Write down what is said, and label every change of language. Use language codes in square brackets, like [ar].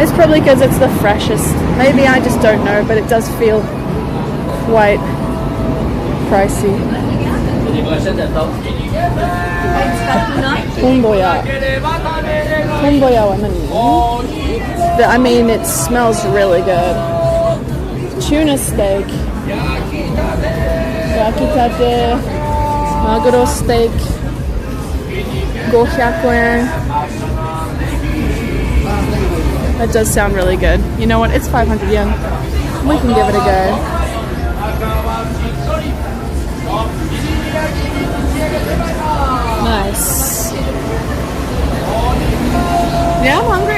[en] It's probably because it's the freshest. Maybe I just don't know, but it does feel quite pricey. [ja] トンボヤは何? [en] I mean, it smells really good. Tuna steak. [ja] 焼きたてマグロステーキ500円. [en] That does sound really good. You know what? It's 500 yen. We can give it a go. Nice. Yeah, I'm hungry.